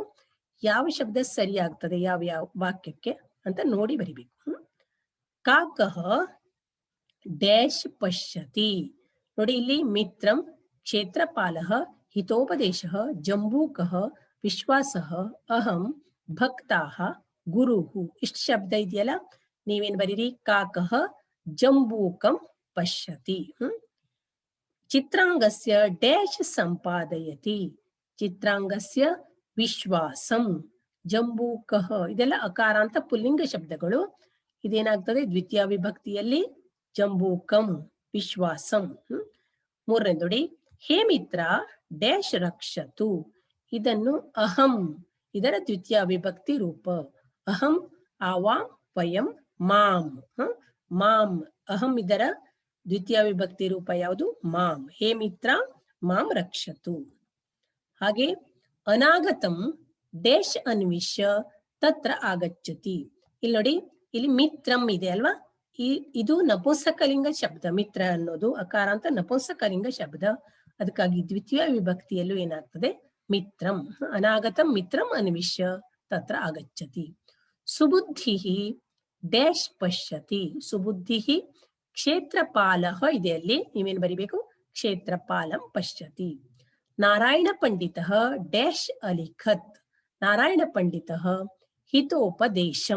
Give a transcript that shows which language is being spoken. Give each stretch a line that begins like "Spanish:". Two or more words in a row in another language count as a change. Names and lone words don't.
Kannada: ಯಾವ ಶಬ್ದ ಸರಿಯಾಗ್ತದೆ ಯಾವ ಯಾವ ವಾಕ್ಯಕ್ಕೆ ಅಂತ ನೋಡಿ ಬರಿಬೇಕು.
Sanskrit: ಕಾಕಃ ಡ್ಯಾಶ್ ಪಶ್ಯತಿ. ನೋಡಿ ಇಲ್ಲಿ ಮಿತ್ರಂ, ಕ್ಷೇತ್ರಪಾಲಃ, ಹಿತೋಪದೇಶಃ, ಜಂಬೂಕಃ, ವಿಶ್ವಾಸಃ, ಅಹಂ, ಭಕ್ತಾಃ, ಗುರುಃ.
Kannada: ಇಷ್ಟು ಶಬ್ದ ಇದೆಯಲ್ಲ, ನೀವೇನ್ ಬರೀರಿ?
Sanskrit: ಕಾಕಃ ಜಂಬೂಕಂ ಪಶ್ಯತಿ. ಚಿತ್ರಾಂಗಸ್ಯ ಡ್ಯಾಶ್ ಸಂಪಾದಯತಿ. ಚಿತ್ರಾಂಗಸ್ಯ ವಿಶ್ವಾಸಂ, ಜಂಬೂಕಃ.
Kannada: ಇದೆಲ್ಲ ಅಕಾರಾಂತ ಪುಲ್ಲಿಂಗ ಶಬ್ದಗಳು. ಇದೇನಾಗ್ತದೆ? ದ್ವಿತೀಯ ವಿಭಕ್ತಿಯಲ್ಲಿ
Sanskrit: ಜಂಬೂಕಂ, ವಿಶ್ವಾಸಂ.
Kannada: ಮೂರನೇ ನೋಡಿ,
Sanskrit: ಹೇ ಮಿತ್ರ ಡ್ಯಾಶ್ ರಕ್ಷತು.
Kannada: ಇದನ್ನು ಅಹಂ, ಇದರ ದ್ವಿತೀಯ ವಿಭಕ್ತಿ ರೂಪ.
Sanskrit: ಅಹಂ, ಆವಾಂ, ವಯಂ, ಮಾಂ.
Kannada: ಮಾಂ, ಅಹಂ ಇದರ ದ್ವಿತೀಯ ವಿಭಕ್ತಿ ರೂಪ ಯಾವುದು? ಮಾಂ.
Sanskrit: ಹೇ ಮಿತ್ರ ಮಾಂ ರಕ್ಷತು. ಹಾಗೆ ಅನಾಗತಂ ಡ್ಯಾಶ್ ಅನ್ವಿಷ್ಯ ತತ್ರ ಆಗಚ್ಚತಿ.
Kannada: ಇಲ್ಲಿ ನೋಡಿ, ಇಲ್ಲಿ ಮಿತ್ರಂ ಇದೆ ಅಲ್ವಾ? ಇದು ನಪುಂಸಕಲಿಂಗ ಶಬ್ದ. ಮಿತ್ರ ಅನ್ನೋದು ಅಕಾರಾಂತ ನಪುಂಸಕಲಿಂಗ ಶಬ್ದ. ಅದಕ್ಕಾಗಿ ದ್ವಿತೀಯ ವಿಭಕ್ತಿಯಲ್ಲೂ ಏನಾಗ್ತದೆ? ಮಿತ್ರಂ.
Sanskrit: ಅನಾಗತಂ ಮಿತ್ರಂ ಅನ್ವಿಷ್ಯ ತತ್ರ ಆಗಚ್ಚತಿ. ಸುಬುದ್ಧಿಃ ಡ್ಯಾಶ್ ಪಶ್ಯತಿ. ಸುಬುದ್ಧಿಃ ಕ್ಷೇತ್ರಪಾಲಃ
Kannada: ಇದೆ ಅಲ್ಲಿ, ನೀವೇನು ಬರಿಬೇಕು?
Sanskrit: ಕ್ಷೇತ್ರಪಾಲಂ ಪಶ್ಯತಿ. ನಾರಾಯಣ ಪಂಡಿತಃ ಡ್ಯಾಶ್ ಅಲಿಖತ್. ನಾರಾಯಣ ಪಂಡಿತಃ ಹಿತೋಪದೇಶಂ.